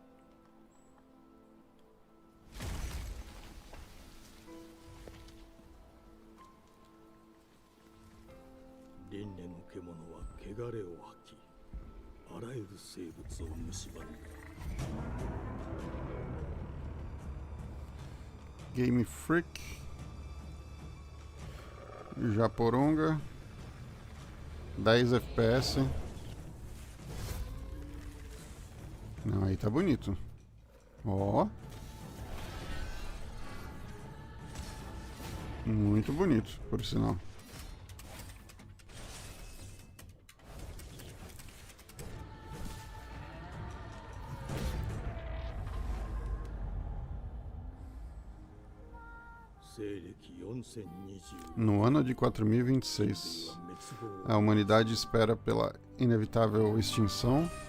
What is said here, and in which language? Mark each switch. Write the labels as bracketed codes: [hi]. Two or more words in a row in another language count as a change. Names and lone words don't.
[ja] 輪廻の獣は汚れを吐き、あらゆる生物を蝕んだ。 [pt] Game Freak. Japoronga. 10 FPS. Não, aí tá bonito. Ó. Muito bonito, por sinal. No ano de 4026, a humanidade espera pela inevitável extinção.